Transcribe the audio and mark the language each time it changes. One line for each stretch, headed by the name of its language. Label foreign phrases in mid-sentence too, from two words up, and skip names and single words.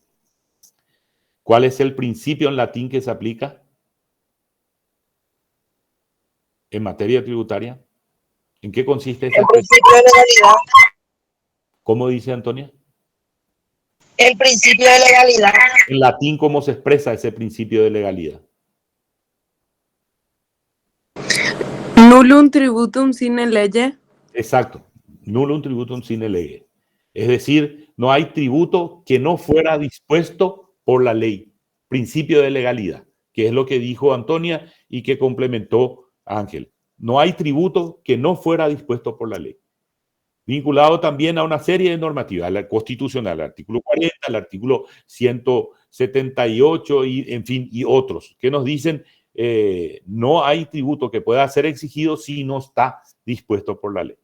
Spanish: ¿Cuál es el principio en latín que se aplica en materia tributaria? ¿En qué consiste ese principio de legalidad? ¿Cómo dice Antonia? El principio de legalidad. En latín, ¿cómo se expresa ese principio de legalidad?
Latin: Nullum tributum sine lege.
Spanish: Exacto.
Latin: Nullum tributum sine lege.
Spanish: Es decir, no hay tributo que no fuera dispuesto por la ley. Principio de legalidad, que es lo que dijo Antonia y que complementó Ángel. No hay tributo que no fuera dispuesto por la ley. Vinculado también a una serie de normativas, la constitucional, el artículo 40, el artículo 178 y, en fin, y otros, que nos dicen no hay tributo que pueda ser exigido si no está dispuesto por la ley.